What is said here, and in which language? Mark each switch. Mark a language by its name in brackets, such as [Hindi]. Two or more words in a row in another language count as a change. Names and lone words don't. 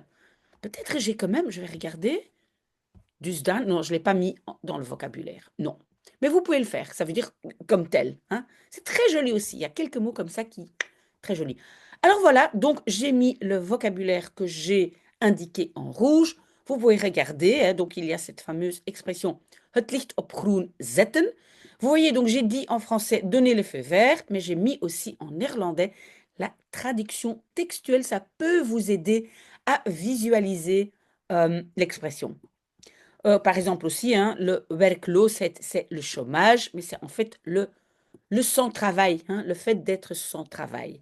[French] Peut-être que j'ai quand même, je vais regarder. Dusdan, non, je ne l'ai pas mis dans le vocabulaire. Non. Mais vous pouvez le faire, ça veut dire comme tel. Hein. C'est très joli aussi. Il y a quelques mots comme ça qui. Très joli. Alors voilà, donc j'ai mis le vocabulaire que j'ai indiqué en rouge. Vous pouvez regarder, hein, donc il y a cette fameuse expression [Dutch] het licht op groen zetten. [French] Vous voyez, donc j'ai dit en français donner le feu vert, mais j'ai mis aussi en néerlandais la traduction textuelle. Ça peut vous aider à visualiser l'expression. Par exemple aussi, hein, le werkloosheid, c'est le chômage, mais c'est en fait le sans-travail, hein, le fait d'être sans travail.